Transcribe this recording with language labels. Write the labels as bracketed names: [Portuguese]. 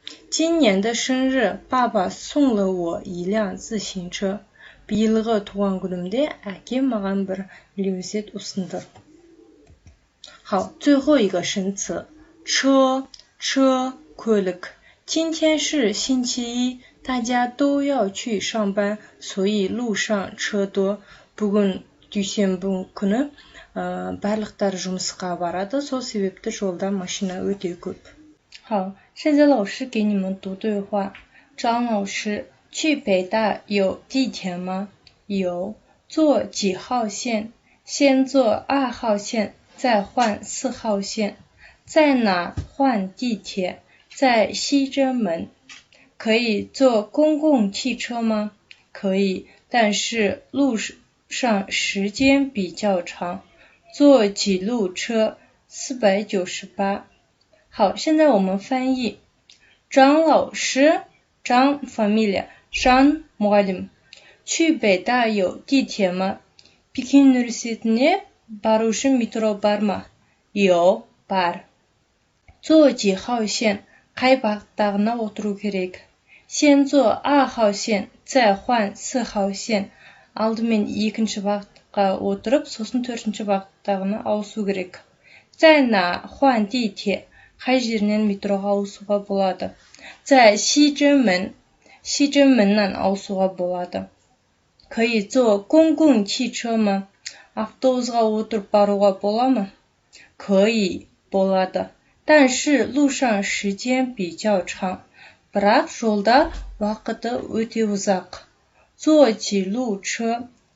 [Chinese] 今年的生日，爸爸送了我一辆自行车. [Kazakh] биылғы туған күнімде әкем маған бір велосипед ұсынды. [Chinese] 好，最后一个生词 车 көлік. 今天是星期一，大家都要去上班，所以路上车多. [Kazakh] Бүгін дүйсенбі күні барлықтары жұмысқа барады, сол себепті жолда машина өте көп. [Chinese] 好，现在老师给你们读对话。张老师，去北大有地铁吗？有。坐几号线？先坐2号线，再换4号线。在哪换地铁？在西直门。可以坐公共汽车吗？可以，但是路上时间比较长。坐几路车？498。好，现在我们翻译。张老师，张 familia，张 muallim，去北大有地铁吗？ [Kazakh] Pekin Üniversitesi'ne бару үшін метро бар ма? [Chinese] 有 бар。坐几号线？ [Kazakh] қай бағыттағына отыру керек? [Chinese] 先坐2号线，再换4号线。 [Kazakh] алдымен 2-ші бағытқа отырып, сосын 4-ші бағыттағына ауысу керек. [Chinese] 在哪换地铁? [Kazakh] қай жерінен метроға ауысуға болады? [Chinese] 在西直门，西直门 [Kazakh] ауысуға болады. [Chinese] 可以坐公共汽车吗? [Kazakh] автобусқа отырып баруға бола ма? [Chinese] 可以 болады. 但是路上时间比较长. [Kazakh] бірақ жолда уақыты өте ұзақ. [Chinese] 坐几路车?